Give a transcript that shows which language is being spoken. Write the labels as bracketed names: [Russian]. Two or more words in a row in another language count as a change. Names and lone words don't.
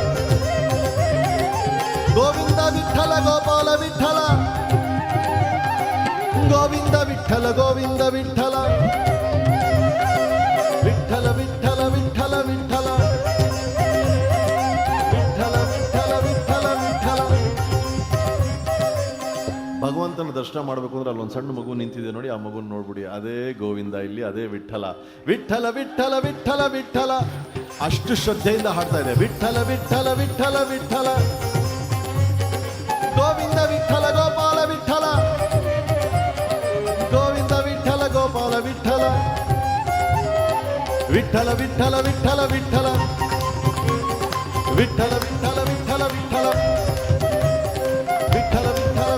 [Kannada] గోవింద విఠల గోపాల విఠల గోవింద విఠల గోవింద విఠల విఠల విఠల విఠల విఠల విఠల విఠల విఠల ವಿಠಲ. ಭಗವಂತನ ದರ್ಶನ ಮಾಡಬೇಕು ಅಂದ್ರೆ ಅಲ್ಲೊಂದು ಸಣ್ಣ ಮಗು ನಿಂತಿದೆ ನೋಡಿ, ಆ ಮಗುನ ನೋಡ್ಬಿಡಿ, ಅದೇ ಗೋವಿಂದ, ಇಲ್ಲಿ ಅದೇ ವಿಠಲ. ವಿಠಲ ವಿಠಲ ವಿಠಲ ವಿಠಲ ಅಷ್ಟು ಶ್ರದ್ಧೆಯಿಂದ ಹಾಡ್ತಾ ಇದೆ. ವಿಠಲ ವಿಠಲ ವಿಠಲ ವಿಠಲ ಗೋವಿಂದ ವಿಠಲ ಗೋಪಾಲ ವಿಠಲ ಗೋವಿಂದ ವಿಠಲ ಗೋಪಾಲ ವಿಠಲ ವಿಠಲ ವಿಠಲ ವಿಠಲ ವಿಠಲ ವಿಠಲ ವಿಠಲ ವಿಠಲ ವಿಠಲ ವಿಠಲ ವಿಠಲ